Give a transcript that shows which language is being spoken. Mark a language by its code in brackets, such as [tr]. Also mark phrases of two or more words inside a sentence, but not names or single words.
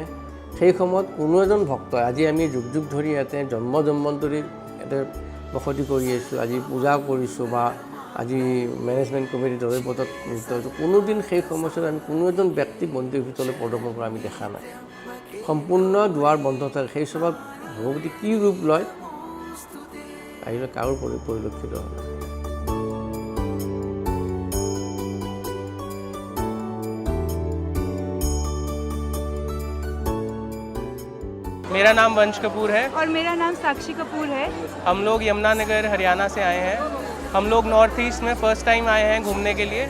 [as] সেই সময়ত কোনো এজন ভক্তই, আজি আমি যুগ যুগ ধৰি ইয়াতে জন্মজন্মন্তৰী ইয়াতে বসতি কৰি আছোঁ, আজি পূজা কৰিছোঁ বা আজি মেনেজমেণ্ট কমিটিৰ দলবদ্ধত নৃত্য হৈছোঁ, কোনোদিন সেই সময়ছোৱাত আমি কোনো এজন ব্যক্তিক মন্দিৰৰ ভিতৰলৈ প্ৰদৰ্শন কৰা আমি দেখা নাই। সম্পূৰ্ণ দুৱাৰ বন্ধ থাকে। সেই সময়ত ভগৱতী কি ৰূপ লয় আহিলে কাৰো পৰিলক্ষিত হয়। [hi] मेरा नाम वंश कपूर है और मेरा नाम साक्षी कपूर है। हम लोग यमुनानगर हरियाणा से आए हैं। हम लोग नॉर्थ ईस्ट में [en] first time [hi] आए हैं घूमने के लिए।